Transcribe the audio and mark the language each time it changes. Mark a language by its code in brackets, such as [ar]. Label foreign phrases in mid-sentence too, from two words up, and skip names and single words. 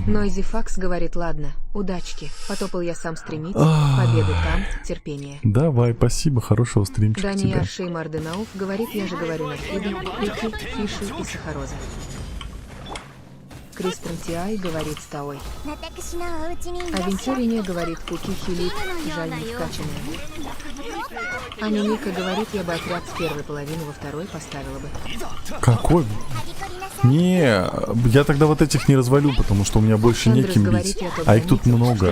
[ru] Нойзи Факс говорит, ладно, удачки, потопал я сам стремить, победы там, терпение. Давай, спасибо, хорошего стримчика тебе. Даниэль Шеймарденауф говорит, я же говорю Нахиду, Куки, Фиши и Сахароза. Кристен Тиай говорит Стаой. [ja] 私のお家にいらっしゃい。 [ru] Авентюрине говорит Куки Хилит, жаль не вкачанная. Аня Мика говорит, я бы отряд с первой половины во второй поставила бы. Какой? Не, я тогда вот этих не развалю, потому что у меня больше Эндрюс неким говорит, бить. я только А их тут заметил, много.